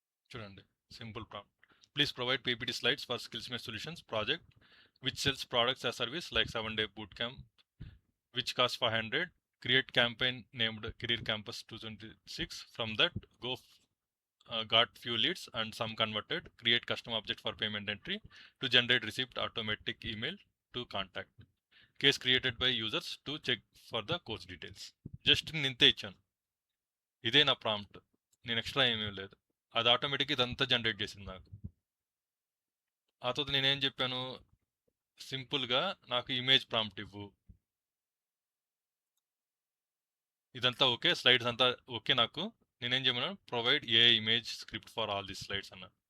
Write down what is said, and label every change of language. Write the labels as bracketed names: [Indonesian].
[English] చూడండి, simple prompt. Please provide PPT slides for skills mate solutions project which sells products as service like 7-day boot camp which costs 500. Create campaign named Career Campus 2026. From that, got few leads and some converted. Create custom object for payment entry to generate receipt automatic email to contact. Case created by users to check for the course details. [Telugu] Just నింతే ఇచ్చాను, ఇదే నా prompt. నేను extra ఏమీ లేదు, అది automatic ఇదంతా generate చేసింది నాకు. ఆ తర్వాత నేనేం చెప్పాను, సింపుల్గా నాకు ఇమేజ్ ప్రాంప్ట్ ఇవ్వు. ఇదంతా ఓకే, స్లైడ్స్ అంతా ఓకే. నాకు నేనేం చేయమన్నా, [English] provide a image script for all the slides [Telugu] అన్న.